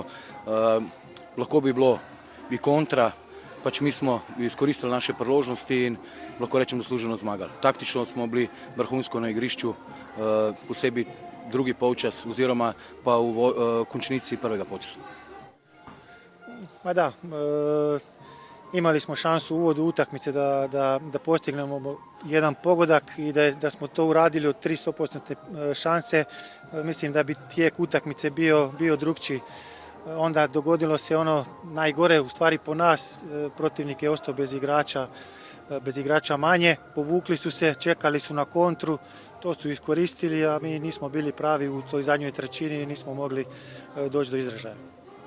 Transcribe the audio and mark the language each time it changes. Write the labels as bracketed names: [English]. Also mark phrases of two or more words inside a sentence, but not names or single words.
[Slovenian] Lahko bi bilo kontra, pač mi smo izkoristili naše priložnosti in lahko rečem zasluženo zmagali. Taktično smo bili vrhunsko na igrišču, posebej drugi polčas oziroma pa v končnici prvega polčasa. [Croatian] Imali smo šansu u uvodu utakmice da postignemo jedan pogodak i da smo to uradili od 300% šanse. Mislim da bi tijek utakmice bio drukčiji. Onda dogodilo se ono najgore u stvari po nas, protivnik je ostao bez igrača manje, povukli su se, čekali su na kontru, to su iskoristili, a mi nismo bili pravi u toj zadnjoj trećini i nismo mogli doći do izražaja.